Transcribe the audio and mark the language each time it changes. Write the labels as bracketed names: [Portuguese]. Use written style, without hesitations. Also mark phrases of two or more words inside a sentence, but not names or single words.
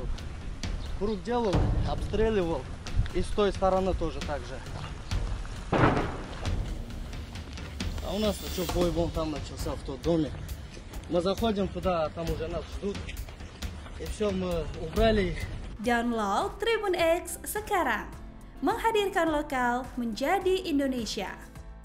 [Russian] Круг делал, обстреливал. И с той стороны тоже так же. А у нас-то что, бой вон там начался, в тот доме. Мы заходим туда, а там уже нас ждут. И все, мы убрали их. [Indonesian] Download Tribun X sekarang. Menghadirkan lokal menjadi Indonesia.